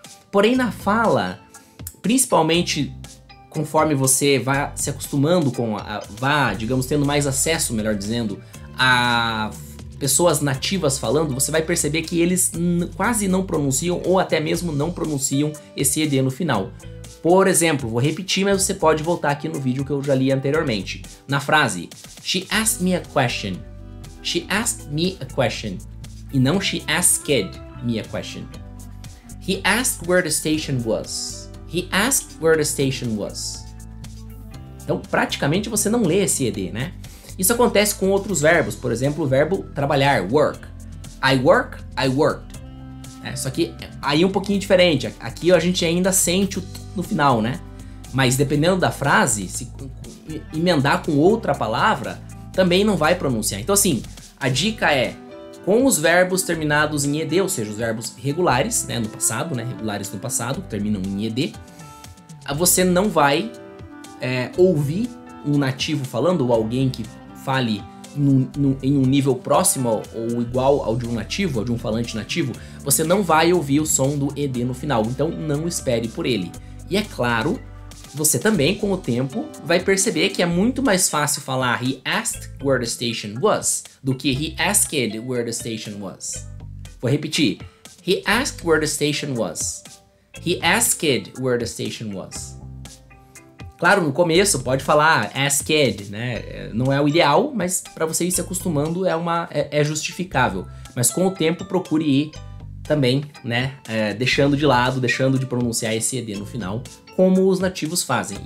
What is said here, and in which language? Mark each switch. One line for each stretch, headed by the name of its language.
Portuguese: Porém, na fala, principalmente conforme você vai se acostumando digamos, tendo mais acesso, melhor dizendo, a pessoas nativas falando, você vai perceber que eles quase não pronunciam ou até mesmo não pronunciam esse ed no final. Por exemplo, vou repetir, mas você pode voltar aqui no vídeo que eu já li anteriormente. Na frase,
English: she asked me a question. She asked me a question.
Portuguese: E não
English: she asked me a question. He asked where the station was. He asked where the station was.
Portuguese: Então, praticamente você não lê esse ed, né? Isso acontece com outros verbos, por exemplo, o verbo trabalhar, work.
English: I work, I worked.
Portuguese: Só que aí é um pouquinho diferente. Aqui a gente ainda sente o no final, né? Mas dependendo da frase, se emendar com outra palavra, também não vai pronunciar. Então assim, a dica é, com os verbos terminados em ed, ou seja, os verbos regulares, né, no passado, né, regulares no passado, que terminam em ed, você não vai ouvir um nativo falando, ou alguém que fale em um nível próximo ou igual ao de um nativo, ou de um falante nativo, você não vai ouvir o som do ed no final, então não espere por ele. E é claro, você também, com o tempo, vai perceber que é muito mais fácil falar
English: he asked where the station was
Portuguese: do que
English: he asked where the station was.
Portuguese: Vou repetir.
English: He asked where the station was. He asked where the station was.
Portuguese: Claro, no começo pode falar asked, né? Não é o ideal, mas para você ir se acostumando é justificável. Mas com o tempo procure ir também, né? Deixando de lado, deixando de pronunciar esse ed no final, como os nativos fazem.